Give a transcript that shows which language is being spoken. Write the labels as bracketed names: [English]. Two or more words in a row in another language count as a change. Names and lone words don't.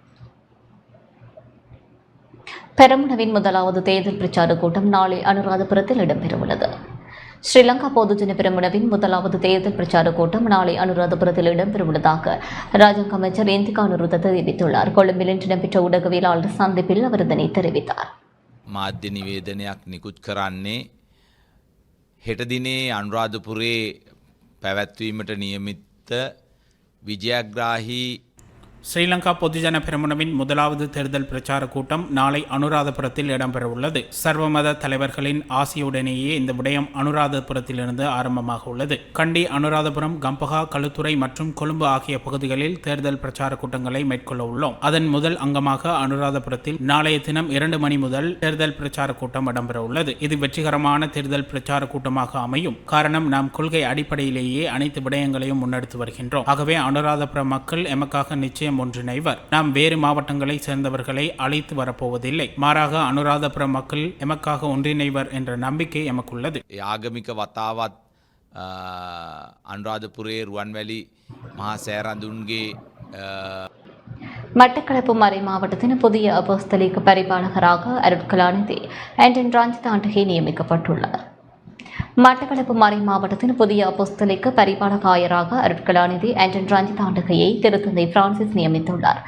[Tamil] பெரமுனவின் முதலாவது தேர்தல் பிரச்சார கூட்டம் நாளை அனுராதபுரத்தில் இடம்பெறவுள்ளது. ஸ்ரீலங்கா பொதுஜன பெரமுனவின் முதலாவது தேர்தல் பிரச்சார கூட்டம் நாளை அனுராதபுரத்தில் இடம்பெறவுள்ளதாக ராஜாங்க அமைச்சர் இந்திகா அனுருத தெரிவித்துள்ளார். கொழும்பில் இன்று இடம்பெற்ற ஊடகவியலாளர் சந்திப்பில் அவர் இதனை தெரிவித்தார். [Sinhala] මාධ්‍ය නිවේදනයක් නිකුත් කරන්නේ හෙට දිනේ අනුරාධපුරේ පැවැත්වීමට නියමිත විජයග්‍රාහී [Tamil] ஸ்ரீலங்கா பொதுஜன பெரமுனவின் முதலாவது தேர்தல் பிரச்சார கூட்டம் நாளை அனுராதபுரத்தில் இடம்பெறவுள்ளது. சர்வமத தலைவர்களின் ஆசியுடனேயே இந்த விடயம் அனுராதபுரத்திலிருந்து ஆரம்பமாக உள்ளது. கண்டி, அனுராதபுரம், கம்பகா, களுத்துறை மற்றும் கொழும்பு ஆகிய பகுதிகளில் தேர்தல் பிரச்சார கூட்டங்களை மேற்கொள்ள உள்ளோம். அதன் முதல் அங்கமாக அனுராதபுரத்தில் நாளைய தினம் 2 மணி முதல் தேர்தல் பிரச்சார கூட்டம் இடம்பெறவுள்ளது. இது வெற்றிகரமான தேர்தல் பிரச்சார கூட்டமாக அமையும். காரணம், நாம் கொள்கை அடிப்படையிலேயே அனைத்து விடயங்களையும் முன்னெடுத்து வருகின்றோம். ஆகவே அனுராதபுரம் மக்கள் எமக்காக நிச்சயம் ஒன்றிணைவர். நாம் வேறு மாவட்டங்களை சேர்ந்தவர்களை அழைத்து வரப்போவதில்லை. மாறாக அனுராதபுரம் மக்கள் எமக்காக ஒன்றிணைவர் என்ற நம்பிக்கை எமக்குள்ளது. [Sinhala] ආගමික වතාවත් අනුරාධපුරේ රුවන්වැලි මහා සෑරඳුන්ගේ [Tamil] மட்டக்களப்பு மறை மாவட்டத்தின் புதிய அப்போஸ்தலிக பரிபாலகராக அருட்கலாநிதி ஆண்டன் ரஞ்சித் ஆண்டகை நியமிக்கப்பட்டுள்ளார். மட்டக்களப்பு மறை மாவட்டத்தின் புதிய அப்போஸ்தலிக்க பரிபாலக ஆயராக அருட்கலாநிதி ஆண்டன் ரஞ்சித் ஆண்டகையை திருத்தந்தை பிரான்சிஸ் நியமித்துள்ளார்.